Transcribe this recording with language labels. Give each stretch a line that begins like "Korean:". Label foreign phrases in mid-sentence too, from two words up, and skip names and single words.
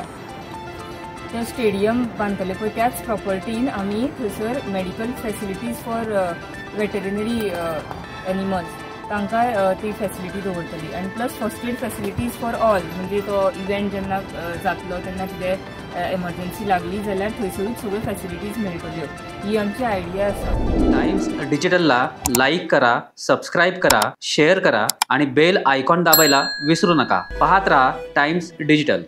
Konkani: ते स्टेडियम बांदतले पळय त्याच प्रॉपर्टीन आमी थंयसर
English: medical facilities for veterinary animals
Konkani: तांकां ती फेसिलिटी दवरतली आनी
English: plus first aid facilities for all.
Konkani: म्हणजे तो इव्हेंट जेन्ना जातलो तेन्ना कितें एमर्जन्सी लागली जाल्यार थंयसरूच सगळ्यो फेसिलिटीज मेळटल्यो. ही आमची आयडिया आसा.
Marathi: टाइम्स डिजिटलला लाईक करा, सबस्क्राईब करा, शेअर करा आणि बेल आयकॉन दाबायला विसरू नका. पाहत रहा टाइम्स डिजिटल.